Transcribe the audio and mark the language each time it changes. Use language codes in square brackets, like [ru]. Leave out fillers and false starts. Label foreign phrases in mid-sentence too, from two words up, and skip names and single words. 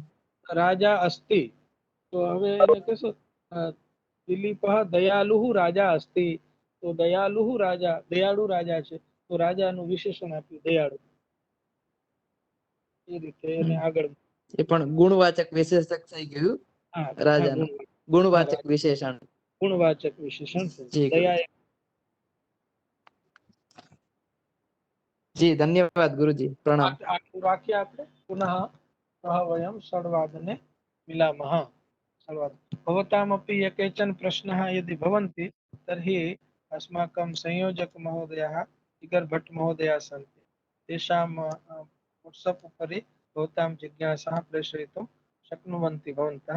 [sa] રાજા અસ્તિ, [gu] તો હવે એને કહેશું [sa] દિલીપ દયાલુ રાજા અસ્તિ, [gu] તો દયાલુ રાજા, દયાળુ રાજા છે, તો રાજાનું વિશેષણ આપ્યું દયાળુ, એ રીતે એને આગળ। એ પણ ગુણવાચક વિશેષક થઈ ગયું હા, રાજાનું, ગુણવાચક વિશેષણ। ગુણવાચક વિશેષણ છે। જી દયા ગુરુજી. જી ધન્યવાદ ગુરુજી, પ્રણામ। આખું રાખીએ આપણે। [sa] પુનઃ सह वयं षड्वादने मिलामः। भवतामपि ये केचन प्रश्नाः यदि भवन्ति तर्हि अस्माकं संयोजकमहोदयाः जिगर् भट्ट महोदयाः सन्ति, तेषां वाट्सप् उपरि भवतां जिज्ञासाः प्रेषयितुं शक्नुवन्ति भवन्तः।